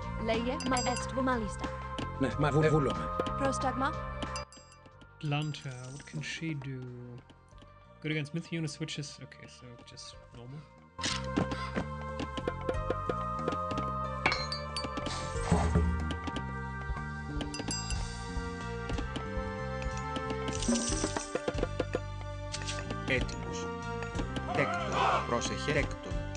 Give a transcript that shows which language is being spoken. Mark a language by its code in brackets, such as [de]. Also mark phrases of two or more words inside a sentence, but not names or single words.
[el] Λέγε, μάλιστα. Ναι, μα βούλομαι. Prostagma. [en] Blunter, what can she do? Good against Myth unit switches. Okay, so just normal. [el] Έτοιμος. Τέκτον. Πρόσεχε. Τέκτον.